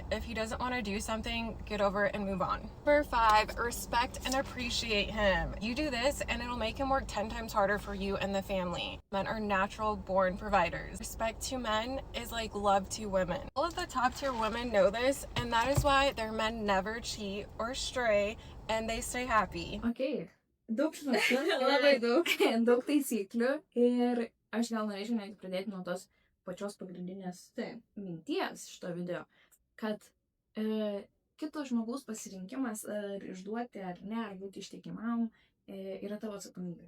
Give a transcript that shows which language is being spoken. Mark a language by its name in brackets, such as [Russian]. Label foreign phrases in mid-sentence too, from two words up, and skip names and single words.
[English] If he doesn't want to do something, get over it and move on. Number 5, respect and appreciate him. You do this and it'll make him work 10 times harder for you and the family. Men are natural born providers. Respect to men is like love to women. All of the top tier women know this, and that is why their men never cheat or stray and they stay happy. [Lithuanian] Okay. Daug žinokų, Labai daug. Daug taisyklių ir aš gal norėčiau net pradėti nuo tos pačios pagrindinės minties šito video, kad kito žmogaus pasirinkimas ar išduoti ar ne, ar būti ištikimam yra tavo atsakomybė.